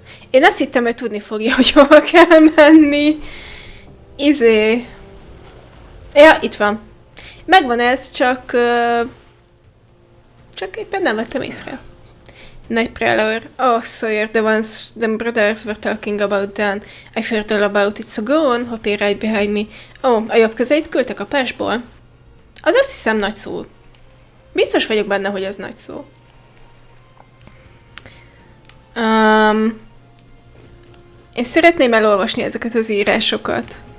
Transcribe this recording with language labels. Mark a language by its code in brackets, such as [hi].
[hu] Én azt hittem, hogy tudni fogja, hogy hova kell menni. Ja, itt van. Megvan ez, csak éppen nem vettem észre. [en] Night Prowler. Oh, Sawyer, the brothers were talking about Dan. I heard all about it, so go on, hoppy right behind me. [hu] Oh, a jobb kezeit küldtek a pásból? Az azt hiszem nagy szó. Biztos vagyok benne, hogy ez nagy szó. Én szeretném elolvasni ezeket az írásokat.